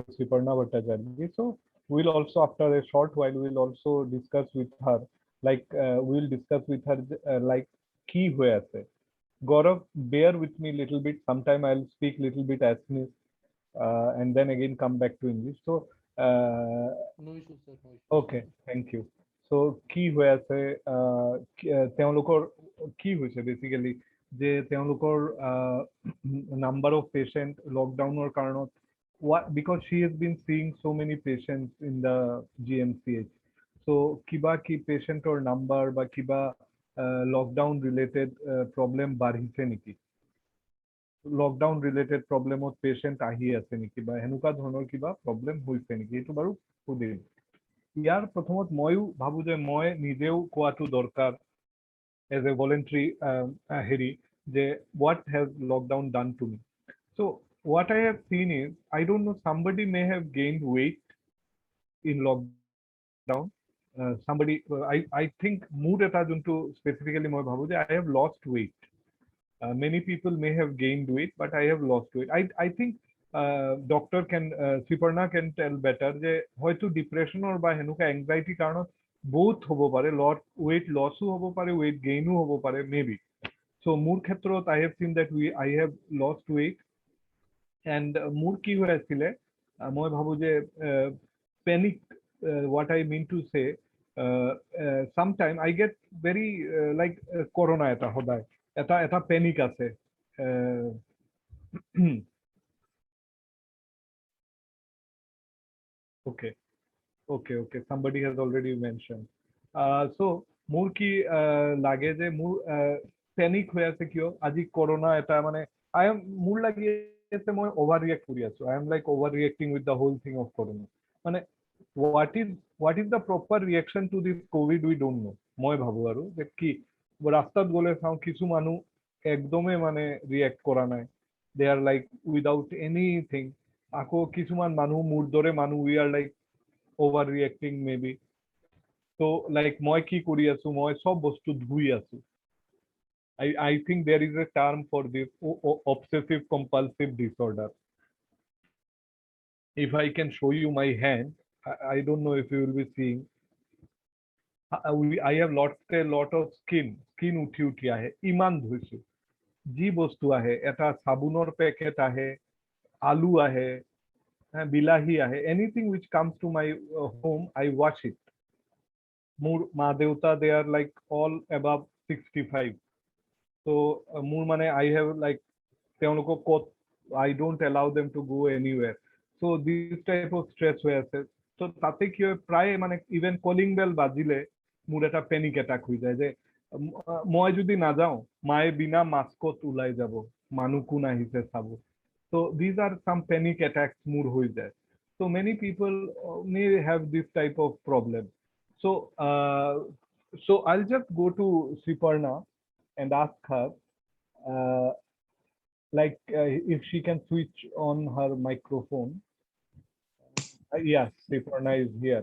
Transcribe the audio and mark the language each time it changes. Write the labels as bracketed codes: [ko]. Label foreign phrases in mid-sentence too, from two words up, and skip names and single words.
[en] Sriparna Bhattacharya. So we'll also, after a short while, we'll also discuss with her, like we'll discuss with her like key where Gaurav, bear with me little bit. Sometime I'll speak little bit Assamese and then again come back to English. So, No issues, sir. No issues. okay, thank you. So, [as] কি হৈ আছে তেওঁলোকৰ কি হৈছে বেসিক্যালি যে তেওঁলোকৰ [en] number of patient [as] লকডাউনৰ কাৰণত [en] what because she has been seeing so many patients in the GMCH. [as] So কিবা কি পেশেন্টৰ নাম্বাৰ বা কিবা [en] lockdown related problem [as] বাঢ়িছে নেকি? [en] lockdown related [as] প্ৰব্লেমত পেশেন্ট আহি আছে নেকি বা এনেকুৱা ধৰণৰ কিবা প্ৰব্লেম হৈছে নেকি এইটো বাৰু সুধিম। ইয়াৰ প্ৰথমত ময়ো ভাবো যে মই নিজেও কোৱাটো দৰকাৰ [en] as a voluntary [as] হেৰি যে [en] what has lockdown done to me. So what I have seen is I don't know somebody may have gained weight in lockdown. Somebody I think mood eta juntu specifically মই ভাবো যে I have lost weight. Many people may have gained weight, but I have lost weight. I think doctor can Sriparna can tell better [as] যে হয়তো ডিপ্রেশনৰ বা হেনুকা এংজাইটি কাৰণত both হ'ব পাৰে, [en] lot weight lossও [as] হ'ব পাৰে, [en] weight gainও [as] হ'ব পাৰে [en] maybe. So [as] মোৰ ক্ষেত্ৰত [en] I have seen that I have lost weight and [as] মোৰ কি হৈ আছিলে মই ভাবো যে [en] panic what I mean to say sometime I get very like corona [as] এটা সদায় এটা panic আছে [en] uh, okay okay somebody has already mentioned [as] so মোৰ কি লাগে যে মোৰ panic হৈ আছে কিয় আজি corona এটা মানে [en] I am [as] মোৰ লাগি আছে মই [en] over react [as] কৰি আছো [en] I am like overreacting with the whole thing of corona মানে what is the proper reaction to this covid we don't know [as] মই ভাবো আৰু যে কি ৰাস্তাত গলে চাওঁ কিছু মানুহ একদমে মানে ৰিয়েক্ট কৰা নাই [en] they are like without anything [as] আকৌ কিছুমান মানুহ মোৰ দৰে মানুহ [en] we are like overreacting maybe so like [as] মই কি কৰি আছো মই সব বস্তু ধুই আছো [en] I think there is a term for this obsessive compulsive disorder. If I can show you my hand, I don't know if you will be seeing. I have a lot of skin [as] উঠি উঠি আহে ইমান ধুইছো যি বস্তু আহে এটা চাবোনৰ পেকেট আহে আলু আহে বিলাহী আহে [en] anything which comes to my home I wash it [as] মোৰ মা দেউতা [en] they are like all above 65 so [as] মোৰ মানে [en] I have like [as] তেওঁলোকক ক'ত [en] I don't allow them to go anywhere so this type of stress [as] হৈ আছে so তাতে কি হয় প্ৰায় মানে [en] even calling bell [as] বাজিলে মোৰ [en] এটা panic attack [as] হৈ যায় যে মই যদি নাযাওঁ মায়ে বিনা মাস্কত ওলাই যাব মানুহ কোন আহিছে চাব [en] so these are some panic attacks [as] মোৰ হৈ যায় [en] so many people may have this type of problem so so I'll just go to Sriparna and ask her like if she can switch on her microphone. Yes, Sriparna is here.